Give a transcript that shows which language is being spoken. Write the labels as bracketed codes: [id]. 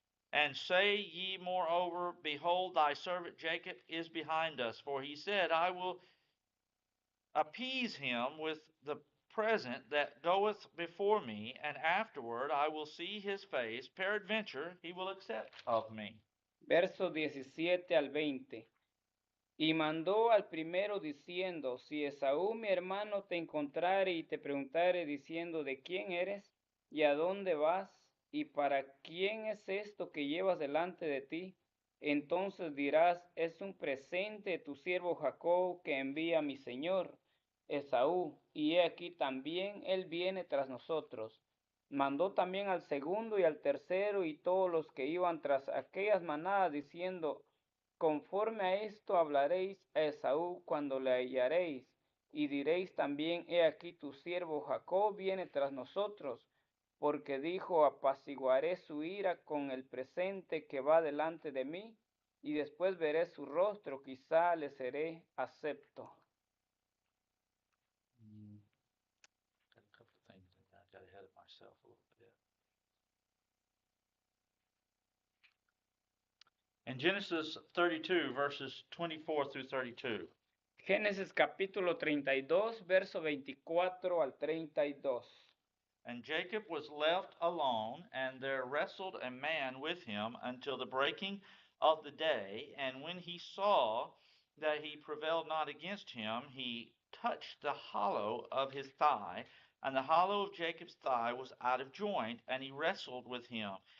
[en] And say ye moreover, Behold, thy servant Jacob is behind us. For he said, I will appease him with the present that goeth before me, and afterward I will see his face. Peradventure he will accept of me. [es] Versos 17 al 20. Y mandó al primero diciendo, si Esaú mi hermano te encontrare y te preguntare diciendo, ¿de quién eres? ¿Y a dónde vas? ¿Y para quién es esto que llevas delante de ti? Entonces dirás, es un presente de tu siervo Jacob que envía a mi señor Esaú, y he aquí también él viene tras nosotros. Mandó también al segundo y al tercero y todos los que iban tras aquellas manadas diciendo, conforme a esto hablaréis a Esaú cuando le hallaréis, y diréis también, he aquí tu siervo Jacob viene tras nosotros, porque dijo, apaciguaré su ira con el presente que va delante de mí, y después veré su rostro, quizá le seré acepto. [en] Got a couple of things I got ahead of myself a little bit. In Genesis 32, verses 24 through 32. [es] Génesis capítulo 32, verso 24 al 32. [en] And Jacob was left alone, and there wrestled a man with him until the breaking of the day. And when he saw that he prevailed not against him, he touched the hollow of his thigh, and the hollow of Jacob's thigh was out of joint, and he wrestled with him.